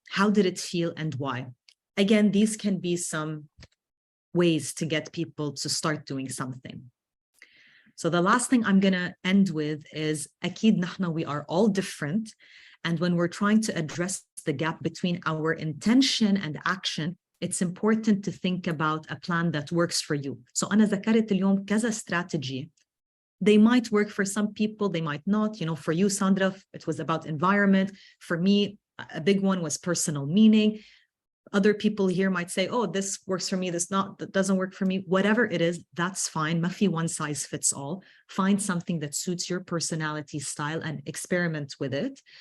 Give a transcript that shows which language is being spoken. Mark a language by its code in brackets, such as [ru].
[en] How did it feel and why? Again, these can be some ways to get people to start doing something. So the last thing I'm going to end with is, [ar] أكيد نحن, [en] we are all different. And when we're trying to address the gap between our intention and action, it's important to think about a plan that works for you. [ar] So أنا ذكرت اليوم كذا strategy. [en] They might work for some people, they might not. For you, Sandra, it was about environment. For me, a big one was personal meaning. Other people here might say, oh, this works for me, that doesn't work for me. Whatever it is, that's fine. Mafi one size fits all. Find something that suits your personality style and experiment with it.